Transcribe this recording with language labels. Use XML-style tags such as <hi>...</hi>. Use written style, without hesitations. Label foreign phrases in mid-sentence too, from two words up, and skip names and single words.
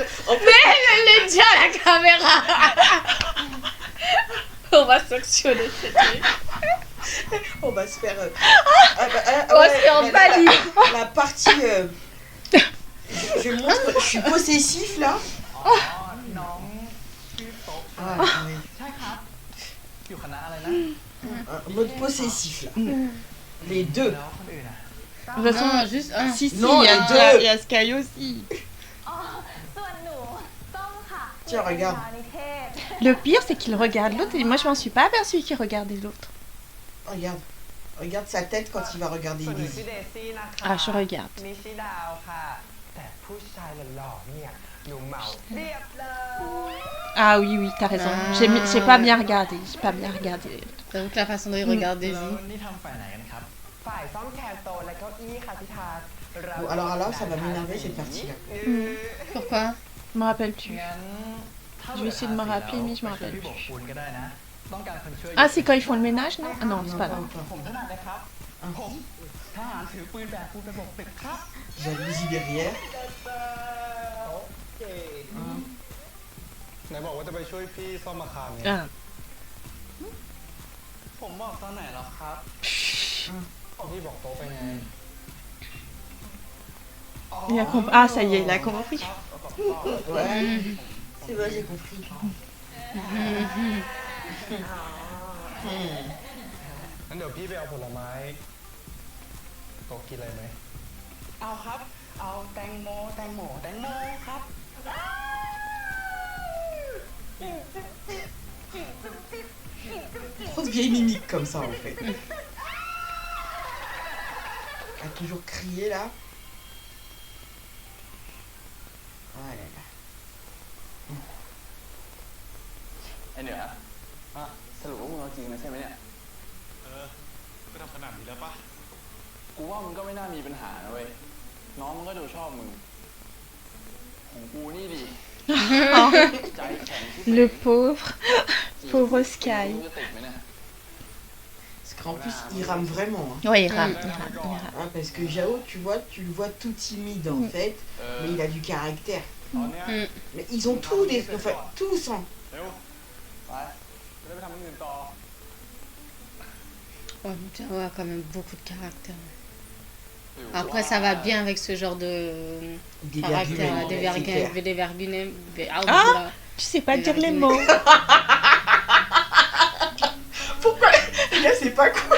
<fr>Mais je l'ai dit à la caméra. On va sanctionner cette truc. On va se faire. On va se faire bannir. La partie. Je montre, je suis possessif là.</fr> <th>อ๋อ น้องชื่อโต๊ะ</th> <fr>Ah, oui.</fr> <th>ใช่ครับ อยู่คณะอะไรนะ</th> <fr>Mode possessif là. Les deux.</fr> <th>แล้วคนอื่นอ่ะ</th> <fr>De toute façon, Non, juste un. si, Non, il y a, les deux. il y a Sky aussi.</fr> <th>อ๋อ ส่วนหนูต้มค่ะ</th> <fr>Tiens, regarde.</fr> <th>นิเทศ</th> <fr>Le pire, c'est qu'il regarde l'autre et moi, je m'en suis pas aperçue qu'il regardait l'autre. Regarde. Regarde sa tête quand il va regarder</fr> <th>ส่วนหนู Daisy. ชื่อเดซี่นะคะ</th> <fr>Ah, je regarde.</fr> <th>นิชิดาวค่ะ แต่ผู้ชายหล่อๆเนี่ยหนูเหมาเรียบเลย</th> <fr>Ah oui, oui, t'as raison. J'ai pas bien regardé. J'ai pas bien regardé. J'avoue que la façon dont il regarde</fr> <th>แล้ว Daisy. นี่ทำฝ่ายไหนกันครับ ฝ่ายซ่อมแคร์โซนและเก้าอี้ค่ะพี่ทาส</th> <fr>Bon, alors là, ça va m'énerver cette partie là. Pourquoi? Je me rappelle plus.</fr> <th>งั้นถ้า</th> <fr>Je vais essayer de me rappeler, mais je me rappelle</fr> <th>พี่บอก</th> <fr>plus.</fr> <th>คุณก็ได้นะ ต้องการคนช่วย</th> <fr>Ah, c'est quand ils font le ménage, non? Ah non, c'est pas là.</fr> <th>ผมถนัดเลยครับ ผมทหารถือปืนแบกปูนไปบกตึกครับ</th> <fr>Jalousie derrière.</fr> <th>โอเค ไหนบอกว่าจะไปช่วยพี่ซ่อมอาคารไง</th> <fr>Ah.</fr> <th>ผมบอกตอนไหนแล้วครับ พี่บอกโต๊ะไปไง</th> <fr>Il a compris. Ah, ça y est, il a compris. Ouais. C'est vrai, j'ai compris.</fr> <th>งั้นเดี๋ยวพี่ไปเอาผลไม้โต๊ะกินอะไรไหม เอาครับ เอาแตงโมครับ</th> <fr>Trop de vieilles mimiques comme ça en fait. Elle a toujours crié là. Ah là là.</fr> <th>ไอ้เหนืออ่ะสรุปว่ามึงเอาจริงนะใช่ไหมเนี่ย ก็ทำขนาดนี้แล้วปะ กูว่ามึงก็ไม่น่ามีปัญหานะเว้ย น้องมึงก็ดูชอบมึง ของกูนี่ดิ ใจแข็งที่</th> <fr>Le pauvre. Pauvre Sky.</fr> <th>มึงจะติดไหมเนี่ย</th> <fr>Parce qu'en plus, il rame vraiment. Hein. Ouais, il rame, il rame, il rame. Hein, parce que Jao, tu vois, tu le vois tout timide en fait, mais il a du caractère.</fr> <th>ตอนเนี้ย</th> <fr>Mais ils ont tous des. Enfin, tous. Hein.</fr> <th>เร็ว ไป จะได้ไปทำอย่างอื่นต่อ</th> <fr>Ouais, mais Jao a quand même beaucoup de caractère. Après, ça va bien avec ce genre de Des caractère, vergumènes, c'est des vergunets. Ah, tu sais pas dire les mots. Pourquoi Là, c'est pas cool.</fr>